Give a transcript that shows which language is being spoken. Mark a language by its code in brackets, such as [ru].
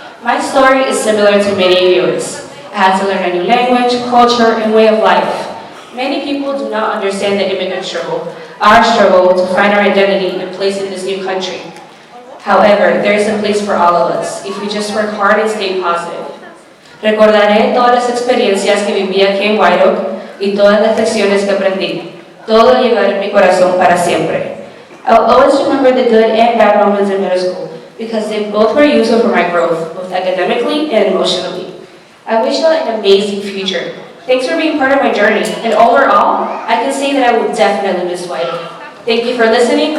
[en] My story is similar to many of yours. I had to learn a new language, culture, and way of life. Many people do not understand the immigrant struggle, our struggle to find our identity and place in this new country. However, there is a place for all of us if we just work hard and stay positive. [es] Recordaré todas las experiencias que viví aquí en White Oak y todas las lecciones que aprendí. Todo llevará en mi corazón para siempre. [en] I'll always remember the good and bad moments in middle school because they both were useful for my growth, both academically and emotionally. I wish you all an amazing future. Thanks for being part of my journey, and overall, I can say that I will definitely miss White Oak. Thank you for listening.